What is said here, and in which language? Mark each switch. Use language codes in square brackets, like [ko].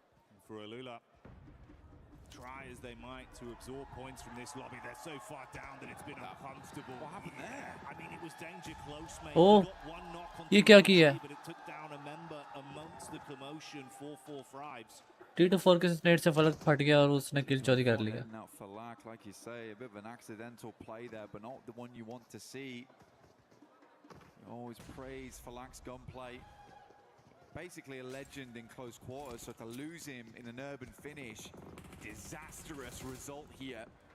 [en] And for Alula, try as they might to absorb points from this lobby, they're so far down that it's been uncomfortable. What happened there? I mean, it was danger close, mate. Oh, Got one knock on [hi] ये क्या किया? [en] but it took down a member amongst the commotion for 4-5s. [hi] T2-4 के net से फलक फट गया और उसने किल चोरी कर लिया. [en] Now for Lack, like you say, a bit of an accidental play there, but not the one you want to see. You always praise for Lack's gunplay. Basically a legend in close quarters, so to lose him in an urban finish, disastrous result here.